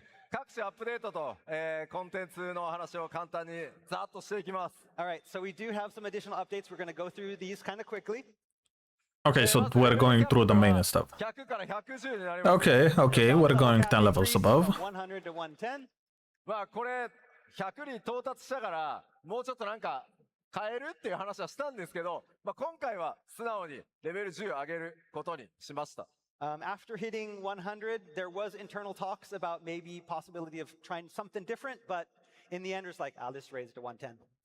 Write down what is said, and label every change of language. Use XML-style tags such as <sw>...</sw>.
<ja>各種アップデートと、コンテンツの話を簡単にざっとしていきます。</ja> <en>All right, so we do have some additional updates. We're going to go through these kind of quickly. Okay, so we're going through the main stuff.</en> <ja>100から110になります。</ja> <en>Okay, we're going 10 levels above. 100 to 110.</en> <ja>まあこれ100に到達したからもうちょっとなんか変えるっていう話はしたんですけど、まあ、今回は素直にレベル10上げることにしました。</ja> <en>After hitting 100, there was internal talks about maybe possibility of trying something different, but in the end, it's like, I'll just raise it to 110.</en>